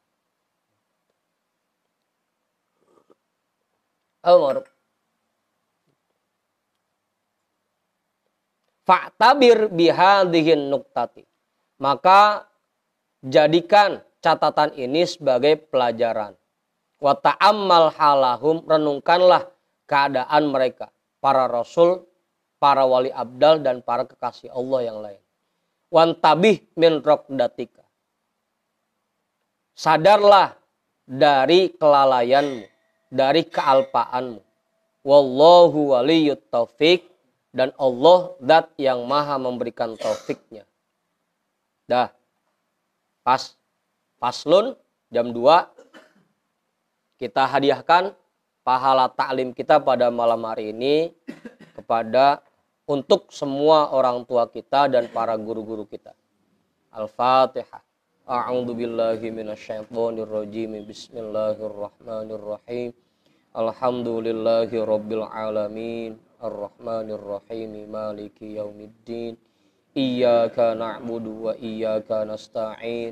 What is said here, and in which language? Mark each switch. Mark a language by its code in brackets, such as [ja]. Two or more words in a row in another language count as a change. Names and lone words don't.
[ar] Al-Ma'ruf. فاعتبر بهذه النكتة. [id] Maka jadikan catatan ini sebagai pelajaran. [ar] وتأمل حالهم, [id] renungkanlah keadaan mereka. Para rasul, para wali abdal, dan para kekasih Allah yang lain. [ar] وانتبه من رقدتك. [id] Sadarlah dari kelalaianmu, dari kealpaanmu. [ar] والله ولي التوفيق, [id] dan Allah zat yang maha memberikan taufiknya. Dah, paslun jam 2 kita hadiahkan pahala taklim kita pada malam hari ini kepada untuk semua orang tua kita dan para guru-guru kita. [ar] Al-Fatihah. أعوذ بالله من الشيطان الرجيم بسم الله الرحمن الرحيم. الحمد لله رب العالمين. الرحمن الرحيم مالك يوم الدين. إياك نعبد وإياك نستعين.